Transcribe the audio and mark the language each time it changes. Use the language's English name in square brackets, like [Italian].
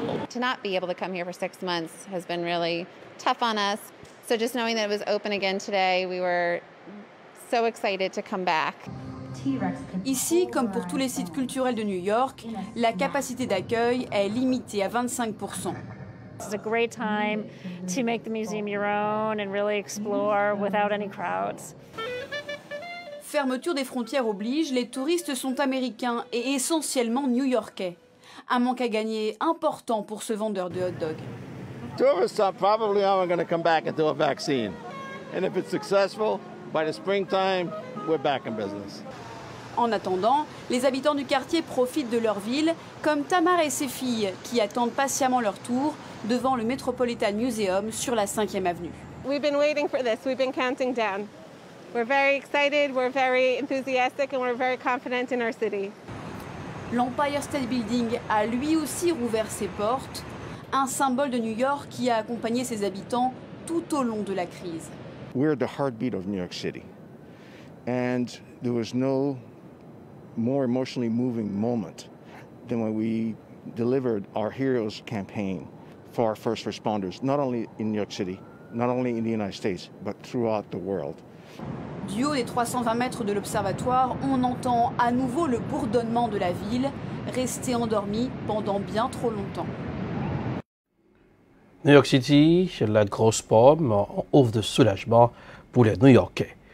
[English] To not be able to come here for 6 months has been really tough on us. So just knowing that it was open again today, we were so excited to come back. [French] Ici, comme pour tous les sites culturels de New York, la capacité d'accueil est limitée à 25%. [English] It's a great time to make the museum your own and really explore without any crowds. [French] Fermeture des frontières oblige, les touristes sont américains et essentiellement new-yorkais. Un manque à gagner important pour ce vendeur de hot-dog. [English] Tourists are probably aren't going to come back until a vaccine. And if it's successful, by the springtime, we're back in business. [French] En attendant, les habitants du quartier profitent de leur ville, comme Tamar et ses filles, qui attendent patiemment leur tour devant le Metropolitan Museum sur la 5e avenue. [English] We've been waiting for this. We've been counting down. We're very excited, we're very enthusiastic, and we're very confident in our city. [French] L'Empire State Building a lui aussi rouvert ses portes, un symbole de New York qui a accompagné ses habitants tout au long de la crise. [English] We're the heartbeat of New York City. And there was no more emotionally moving moment than when we delivered our Heroes campaign for our first responders, not only in New York City, not only in the United States, but throughout the world. [French] Du haut des 320 mètres de l'observatoire, on entend à nouveau le bourdonnement de la ville, restée endormie pendant bien trop longtemps. New York City, la grosse pomme, on offre de soulagement pour les New-Yorkais.